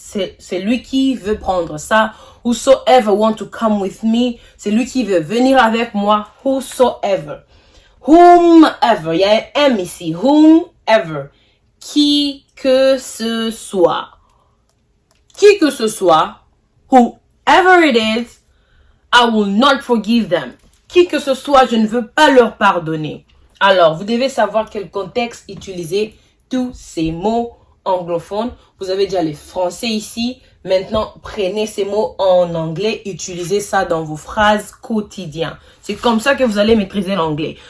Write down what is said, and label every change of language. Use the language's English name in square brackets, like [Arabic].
[French] C'est lui qui veut prendre ça. [English] Whosoever want to come with me. [French] C'est lui qui veut venir avec moi. [English] Whosoever. Whomever. [French] Il y a un M ici. [English] Whomever. [French] Qui que ce soit. Qui que ce soit. [English] Whoever it is, I will not forgive them. [French] Qui que ce soit, je ne veux pas leur pardonner. Alors, vous devez savoir quel contexte utiliser tous ces mots anglophones. Vous avez déjà les français ici. Maintenant, prenez ces mots en anglais. Utilisez ça dans vos phrases quotidiennes. C'est comme ça que vous allez maîtriser l'anglais.